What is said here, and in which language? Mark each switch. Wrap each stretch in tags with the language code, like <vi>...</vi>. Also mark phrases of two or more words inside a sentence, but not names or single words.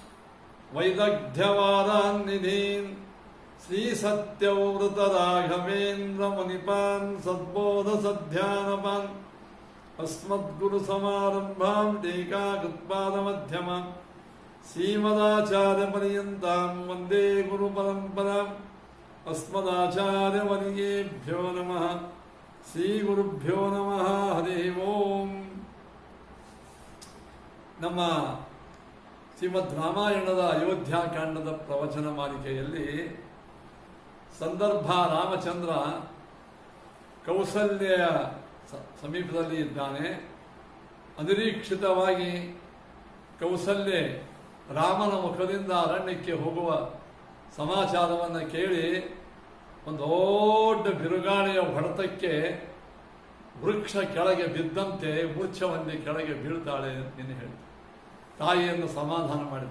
<sa>वैदग्ध्यवारान्निधीन् श्रीसत्यव्रतराघवेन्द्रमुनिपान् सद्बोधसध्यानपान् अस्मद्गुरुसमारम्भां टीकाकृत्पादमध्यमाम् श्रीमदाचार्यपर्यन्तां वन्दे गुरुपरम्पराम् अस्मदाचार्यवर्येभ्यो नमः। श्रीगुरुभ्यो नमः। हरिः ओम्।</sa> <kn>ನಮ್ಮ ಶ್ರೀಮದ್ ರಾಮಾಯಣದ ಅಯೋಧ್ಯಾಕಾಂಡದ ಪ್ರವಚನ ಮಾಲಿಕೆಯಲ್ಲಿ ಸಂದರ್ಭ ರಾಮಚಂದ್ರ ಕೌಸಲ್ಯ ಸಮೀಪದಲ್ಲಿ ಇದ್ದಾನೆ. ಅನಿರೀಕ್ಷಿತವಾಗಿ ಕೌಸಲ್ಯ ರಾಮನ ಮುಖದಿಂದ ಅರಣ್ಯಕ್ಕೆ ಹೋಗುವ ಸಮಾಚಾರವನ್ನು ಕೇಳಿ ಒಂದು ದೊಡ್ಡ ಬಿರುಗಾಳಿಯ ಹೊಡೆತಕ್ಕೆ ವೃಕ್ಷ ಕೆಳಗೆ ಬಿದ್ದಂತೆ ಮೂರ್ಛವನ್ನೇ ಕೆಳಗೆ ಬೀಳ್ತಾಳೆ ಎಂದು ಹೇಳಿ ತಾಯಿಯನ್ನು ಸಮಾಧಾನ ಮಾಡಿದ.</kn>